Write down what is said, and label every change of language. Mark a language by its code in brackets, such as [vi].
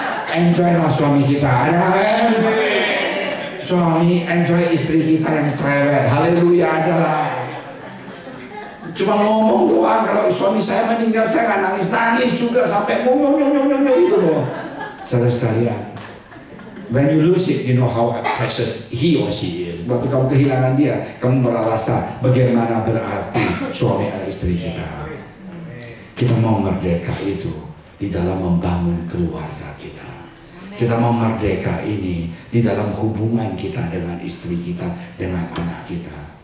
[id] Enjoy lah suami kita. Suami enjoy istri kita yang cerewet. Haleluya aja lah. Cuma ngomong doang. Kalau suami saya meninggal saya nggak nangis juga sampai ngomong gitu loh. Saudara sekalian, [en] when you lose it, you know how precious he or she is. [id] Waktu kamu kehilangan dia, kamu merasa bagaimana berarti suami dan istri kita. Kita mau merdeka itu di dalam membangun keluarga kita. Kita mau merdeka ini di dalam hubungan kita dengan istri kita, dengan anak kita.